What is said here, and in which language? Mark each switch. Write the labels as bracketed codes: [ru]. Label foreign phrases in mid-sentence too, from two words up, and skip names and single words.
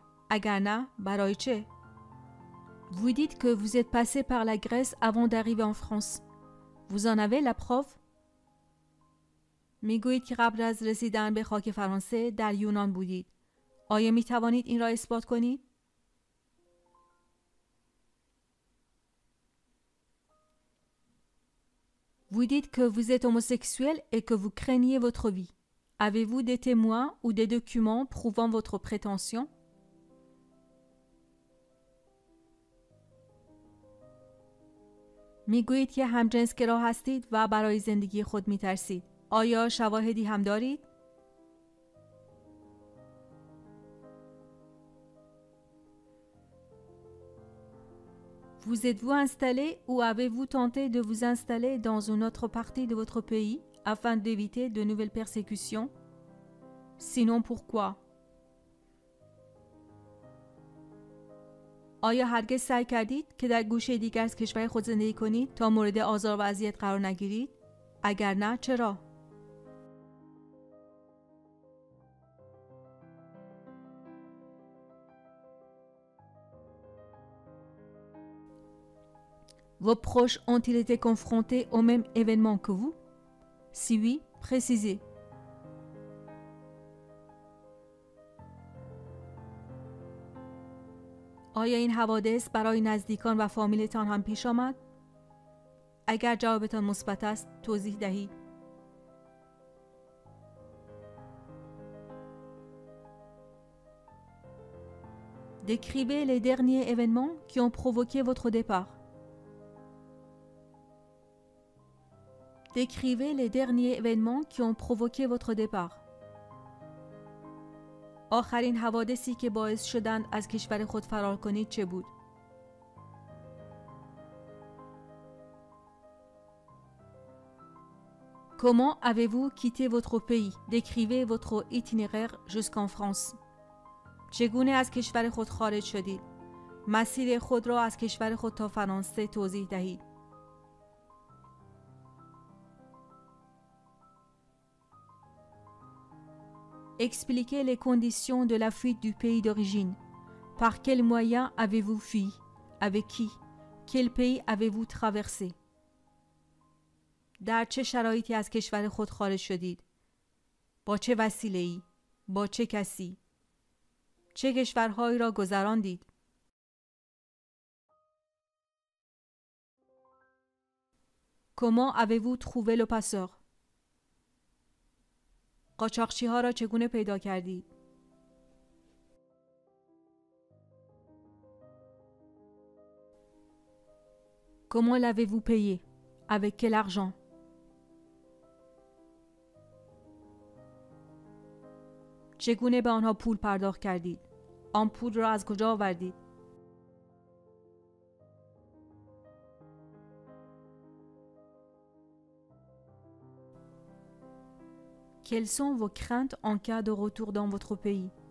[fa] اگر نه برای چه؟ [fr] Vous dites que vous êtes passé par la Grèce avant d'arriver en France. Vous en avez la preuve؟ [fa] میگویید که قبل از رسیدن به خاک فرانسه در یونان بودید. آیا می توانید این را اثبات کنید؟ [fr] Vous dites que vous êtes homosexuel et que vous craignez votre vie. Avez-vous des témoins ou des documents prouvant votre prétention? [fa] میگویید که همجنسگرا هستید و برای زندگی خود میترسید. آیا شواهدی هم دارید؟ [fr] Vous êtes-vous installé ou avez-vous tenté de vous installer dans une autre partie de votre pays afin d'éviter de nouvelles persécutions? Sinon, pourquoi? [fa] آیا هرگز سعی کردید که در گوشه دیگر از کشور خود زندگی کنید تا مورد آزار و اذیت قرار نگیرید؟ اگر نه، چرا؟ [fr] Vos proches ont-ils été confrontés au même événement que vous? Si oui, précisez. [fa] آیا این حوادث برای نزدیکان و فامیلتان هم پیش آمد؟ اگر جوابتان مثبت است، توضیح دهید. [fr] Décrivez les derniers événements qui ont provoqué votre départ. Décrivez les derniers événements qui ont provoqué votre départ. [fa] آخرین حوادثی که باعث شدند از کشور خود فرار کنید چه بود؟ [fr] Comment avez-vous quitté votre pays? Décrivez votre itinéraire jusqu'en France. [fa] چگونه از کشور خود خارج شدید؟ مسیر خود را از کشور خود تا فرانسه توضیح دهید. [fr] Expliquez les conditions de la fuite du pays d'origine. Par quels moyens avez-vous fui? Avec qui? Quel pays avez-vous traversé? [fa] در چه شرایطی از کشور خود خارج شدید؟ با چه وسیله‌ای؟ با چه کسی؟ چه کشورهایی را گذراندید؟ [fr] Comment avez-vous trouvé le passeur? [fa] قاچاقچی ها را چگونه پیدا کردید؟ [fr] Comment l'avez-vous payé? Avec quel argent? [fa] چگونه به آنها پول پرداخت کردید؟ آن پول را از کجا آوردید؟ [fr] Quelles sont vos craintes en cas de retour dans votre pays?